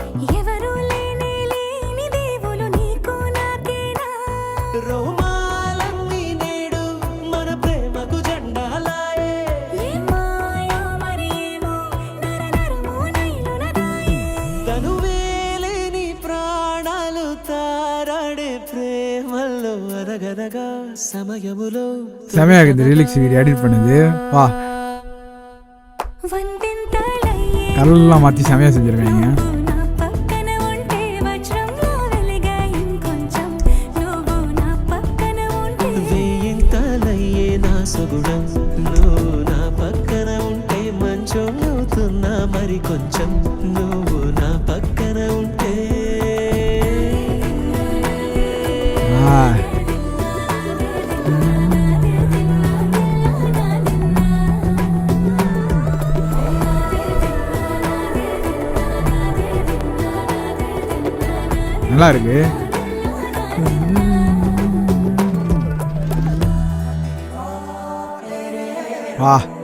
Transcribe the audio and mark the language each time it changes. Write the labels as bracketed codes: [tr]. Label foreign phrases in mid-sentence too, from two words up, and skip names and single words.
[te] రోమాలన్నీ నేడు మన ప్రేమకు జెండాలాయే తనువేలేని ప్రాణాలు తారాడే ప్రేమల్లో అనగనగా సమయములో [ta] செமையா இருக்கு இந்த [en] reels video edit [ta] பண்ணது. வா, கலர்லாம் மாற்றி செமையாக செஞ்சுருக்காங்க. [te] వేయింతలయ్యే నా సుగుణం నువ్వు నా పక్కన ఉంటే మంచోళ్ళవుతున్నా మరి కొంచెం నువ్వు నా పక్కన ఉంటే [ta] நல்லா இருக்கு. வா.